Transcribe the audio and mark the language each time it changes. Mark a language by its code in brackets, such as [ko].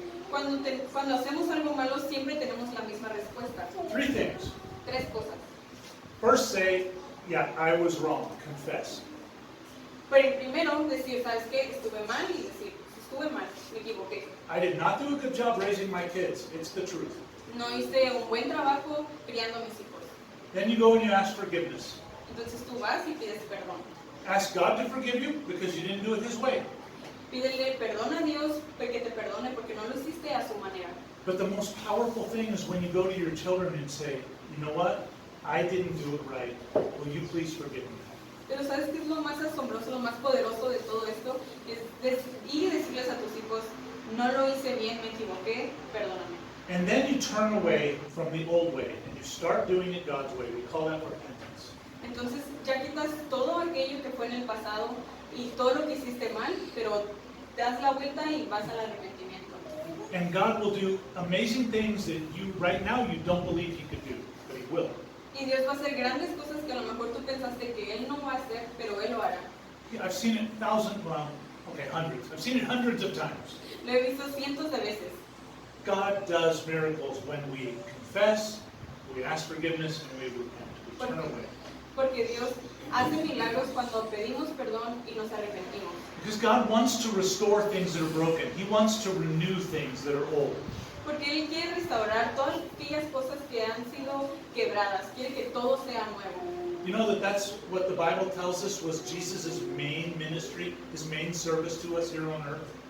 [es] Cuando hacemos algo malo, siempre tenemos la misma respuesta. [en] 3 things. [es] 3 cosas. [en] First, say, yeah, I was wrong. Confess. [es] Pero primero, decir, ¿sabes qué? Estuve mal y decir, estuve mal, me equivoqué. [en] I did not do a good job raising my kids. It's the truth. [es] No hice un buen trabajo criando a mis hijos. [en] Then you go and you ask forgiveness. [es] Entonces tú vas y pides perdón. [en] Ask God to forgive you because you didn't do it His way. [es] Pídele perdón a Dios que te perdone porque no lo hiciste a su manera. [en] But the most powerful thing is when you go to your children and say, you know what? I didn't do it right. Will you please forgive me? [es] Pero ¿sabes qué es lo más asombroso, lo más poderoso de todo esto? Es ir y decirles a tus hijos, no lo hice bien, me equivoqué, perdóname. [en] And then you turn away from the old way and you start doing it God's way. We call that repentance. [es] Entonces ya quitas todo aquello que fue en el pasado y todo lo que hiciste mal, pero das la vuelta y vas al arrepentimiento. [en] And God will do amazing things that right now you don't believe He could do, but He will. [es] Y Dios va a hacer grandes cosas que a lo mejor tú pensaste que Él no va a hacer, pero Él lo hará. [en] I've seen it hundreds. I've seen it hundreds of times. [es] Lo he visto cientos de veces. [en] God does miracles when we confess, we ask forgiveness, and we repent. We turn away. [es] Porque Dios hace milagros cuando pedimos perdón y nos arrepentimos. [en] Because God wants to restore things that are broken. He wants to renew things that are old. [es] Porque Él quiere restaurar todas aquellas cosas que han sido quebradas. Quiere que todo sea nuevo. [en] You know that's what the Bible tells us was Jesus' main ministry, His main service to us here on earth?